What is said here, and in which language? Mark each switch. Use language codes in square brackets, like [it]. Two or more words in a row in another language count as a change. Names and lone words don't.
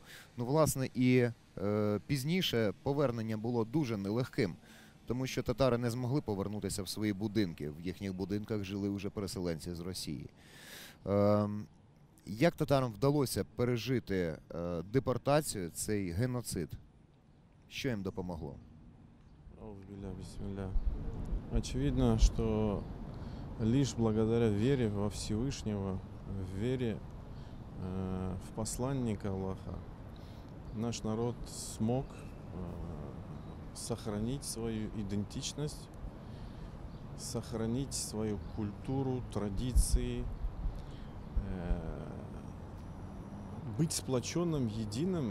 [uk] Ну, власне, і пізніше повернення було дуже нелегким, тому що татари не змогли повернутися в свої будинки. В їхніх будинках жили вже переселенці з Росії. Як татарам вдалося пережити депортацію, цей геноцид? Що їм допомогло? [ru] Очевидно, что лишь благодаря вере во Всевышнего, вере в посланника Аллаха, наш народ смог сохранить свою идентичность, сохранить свою культуру, традиции, быть сплоченным, единым.